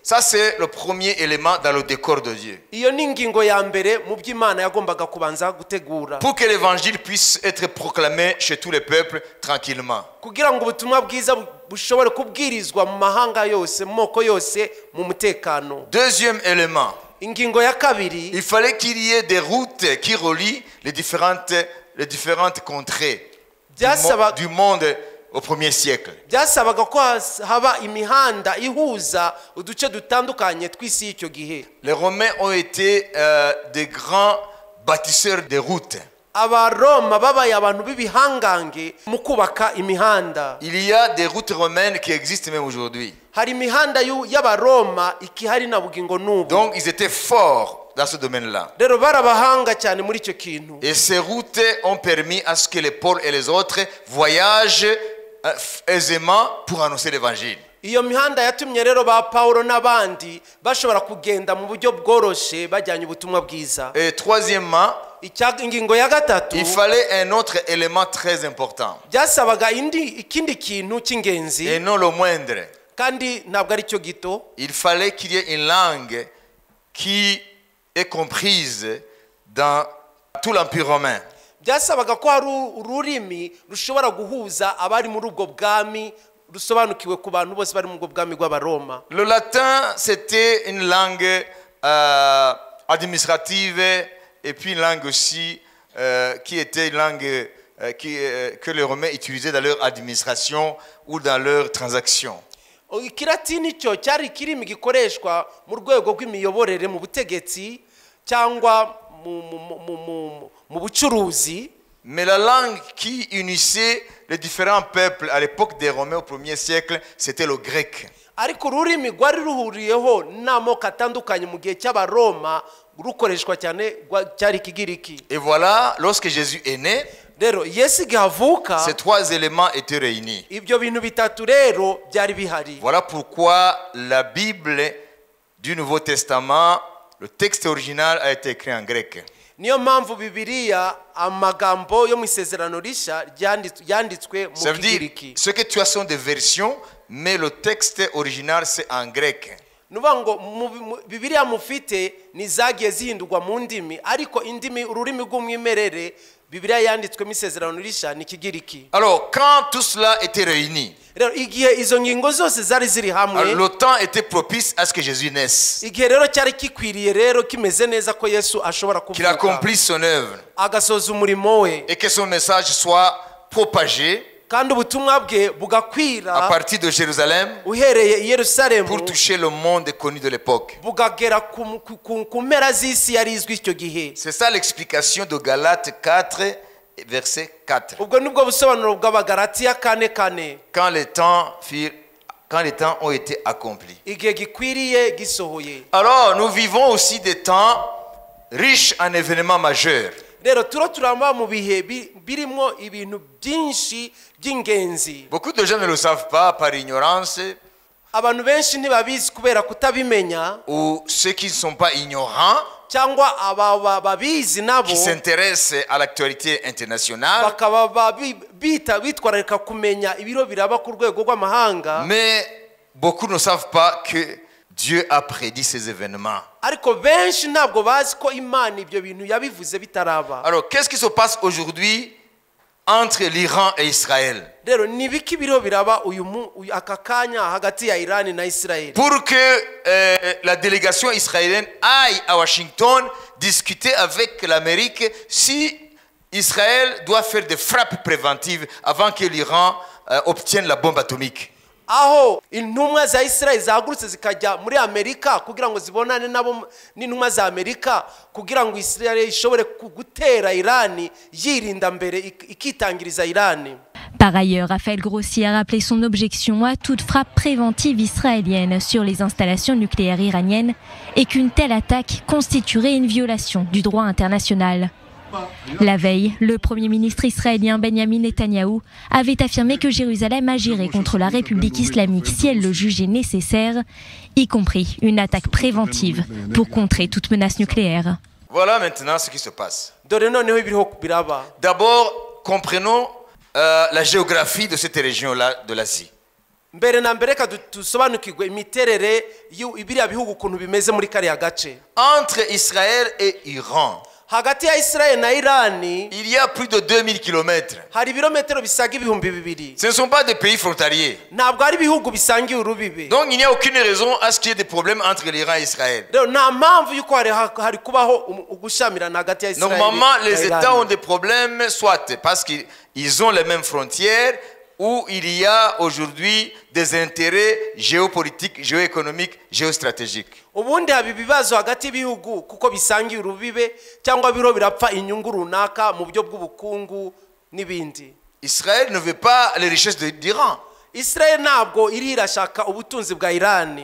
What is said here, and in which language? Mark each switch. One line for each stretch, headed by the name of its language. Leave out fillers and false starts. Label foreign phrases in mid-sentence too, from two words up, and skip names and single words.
French: Ça, c'est le premier élément dans le décor de Dieu.
Kinyarwanda: iyo ni ingingo ya mbere mu by'Imana yagombaga kubanza gutegura.
French: Pour que l'évangile puisse être proclamé chez tous les peuples tranquillement.
Kinyarwanda: kugira ngo ubutumwa bwiza bushobore kubwirizwa mu mahanga yose mu moko yose mu mutekano.
French: Deuxième élément,
Kinyarwanda: ingingo ya kabiri
French: il fallait qu'il y ait des routes qui relient les différentes contrées du monde au 1er siècle.
Kinyarwanda: byasabaga ko haba imihanda ihuza uduce dutandukanye tw'isi y'icyo gihe.
French: Les Romains ont été des grands bâtisseurs de routes.
Kinyarwanda: Abaroma babaye abantu b'ibihangange mu kubaka imihanda.
French: Il y a des routes romaines qui existent même aujourd'hui.
Kinyarwanda: hari imihanda y'Abaroma ikihari na bugingo n'ubu.
French: Donc ils étaient forts dans ce domaine-là.
Kinyarwanda: rero barabahanga cyane muri icyo kintu.
French: Et ces routes ont permis à ce que les Paul et les autres voyagent aisément pour annoncer l'évangile.
Kinyarwanda: iyo mihanda yatumye rero ba Paulo n'abandi bashobora kugenda mu buryo bworoshe bajyanye ubutumwa bwiza.
French: Et troisièmement,
Kinyarwanda: ingingo ya gatatu
French: il fallait un autre élément très important.
Kinyarwanda: byasabaga ikindi kintu cy'ingenzi
French: Et non le moindre.
Kinyarwanda: kandi ntabwo ari cyo gito.
French: Il fallait qu'il y ait une langue qui est comprise dans tout l'Empire romain.
Kinyarwanda: byasabaga ko hari ururimi rushobora guhuza abari muri ubwo bwami rusobanukiwe ku bantu bose bari mu ubwo bwami bw'Abaroma.
French: Le latin, c'était une langue administrative et puis une langue aussi qui était une langue que les Romains utilisaient dans leur administration ou dans leurs transactions.
Kinyarwanda: ikilatini cyo cyari ikirimi gikoreshwa mu rwego rw'imiyoborere mu butegetsi cyangwa mu bucuruzi.
French: Mais la langue qui unissait les différents peuples à l'époque des Romains au 1er siècle, c'était le grec.
Kinyarwanda: ariko ururimi rwari ruhuriyeho n'amoko atandukanye mu gihe cy'Abaroma rukoreshwa cyane cyari Ikigiriki.
French: Et voilà, lorsque Jésus est né,
Kinyarwanda: rero Yesu igihe avuka
French: ces trois éléments étaient réunis.
Kinyarwanda: ibyo bintu bitatu rero byari bihari.
French: Voilà pourquoi la Bible du Nouveau Testament, le texte original a été écrit en grec.
Kinyarwanda: Niyo mpamvu Bibiliya amagambo yo mu isezerano rishya yanditswe
French: Ça
Kinyarwanda: mu
French: veut dire,
Kinyarwanda: Kigiriki.
French: ce que tu as sont des versions, mais le texte original c'est en grec.
Kinyarwanda: Nuvuga ngo Bibiliya mufite nizagiye zihindurwa mu ndimi, ariko indimi ururimi rw'umwimerere Bibiliya yanditswemo isezerano rishya ni Kigiriki.
French: Alors, quand tout cela était réuni,
Kinyarwanda: Rero igihe izo ngingo zose zari ziri hamwe,
French: le temps était propice à ce que Jésus naisse,
Kinyarwanda: igihe rero cyari kikwiriye rero kimeze neza ko Yesu ashobora
French: qu'il
Kinyarwanda: kuvuka
French: accomplisse son œuvre
Kinyarwanda: agasoza umurimo we,
French: et que son message soit propagé
Kinyarwanda: kandi ubutumwa bwe
French: à
Kinyarwanda: bugakwira
French: partir de Jérusalem
Kinyarwanda: uhereye i Yerusalemu
French: pour toucher le monde connu de l'époque.
Kinyarwanda: bugagera ku mpera z'isi yari izwi icyo gihe.
French: C'est ça l'explication de Galates 4, verset 4.
Kinyarwanda: Ubwo nibwo busobanuro bw'Abagalatiya 4:4,
French: Quand les temps ont été accomplis.
Kinyarwanda: igihe gikwiriye gisohoye.
French: Alors, nous vivons aussi des temps riches en événements majeurs.
Kinyarwanda: Rero turamba mu bihe birimo ibintu byinshi by'ingenzi.
French: Beaucoup de gens ne le savent pas par ignorance,
Kinyarwanda: Abantu benshi ntibabizi kubera kutabimenya,
French: ou ceux qui ne sont pas ignorants,
Kinyarwanda: cyangwa babizi nabo
French: qui s'intéressent à l'actualité internationale,
Kinyarwanda: bakaba bitwararika kumenya ibiro biraba ku rwego rw'amahanga.
French: mais beaucoup ne savent pas que Dieu a prédit ces événements.
Kinyarwanda: Ariko benshi ntabwo bazi ko Imana ibyo bintu yabivuze bitaraba.
French: Alors, qu'est-ce qui se passe aujourd'hui entre l'Iran et Israël?
Kinyarwanda: Rero nibiki biro biraba aka kanya hagati ya Iran na Israel?
French: Pour que la délégation israélienne aille à Washington discuter avec l'Amérique si Israël doit faire des frappes préventives avant que l'Iran obtienne la bombe atomique.
Kinyarwanda: Aho intumwa za Israel zagurutse zikajya muri Amerika kugira ngo zibonane nabo n'intumwa za Amerika kugira ngo Israel ishobore gutera Iran yirinda mbere ikitangiriza Iran.
French: Par ailleurs, Raphaël Grossi a rappelé son objection à toute frappe préventive israélienne sur les installations nucléaires iraniennes et qu'une telle attaque constituerait une violation du droit international. La veille, le Premier ministre israélien Benjamin Netanyahou avait affirmé que Jérusalem agirait contre la République islamique si elle le jugeait nécessaire, y compris une attaque préventive pour contrer toute menace nucléaire. Voilà maintenant ce qui se passe.
Kinyarwanda: Biraba.
French: D'abord, comprenons la géographie de cette région-là de l'Asie.
Kinyarwanda: Mbere na mbere dusobanukirwe imiterere y'ibiriya bihugu ukuntu bimeze muri kariya gace.
French: Entre Israël et Iran,
Kinyarwanda: Hagati ya Israel na Iran,
French: il y a plus de 2000 kilomètres.
Kinyarwanda: hari ibirometero bisaga ibihumbi bibiri.
French: Ce ne sont pas des pays frontaliers.
Kinyarwanda: Ntabwo ari ibihugu bisangiye urubibe.
French: Donc il n'y a aucune raison à ce qu'il y ait des problèmes entre l'Iran et Israël.
Kinyarwanda: Rero nta mpamvu yuko hari kubaho ugushamirana hagati ya Israel.
French: Normalement, les
Kinyarwanda: na Iran.
French: États ont des problèmes, soit parce qu'ils ont les mêmes frontières, ou il y a aujourd'hui des intérêts géopolitiques, géoéconomiques, géostratégiques.
Kinyarwanda: Ubundi haba ibibazo hagati y'ibihugu kuko bisangiye urubibe cyangwa biro birapfa inyungu runaka mu buryo bw'ubukungu n'ibindi.
French: Israël ne veut pas les richesses d'Iran,
Kinyarwanda: Israel ntabwo irashaka ubutunzi bwa Iran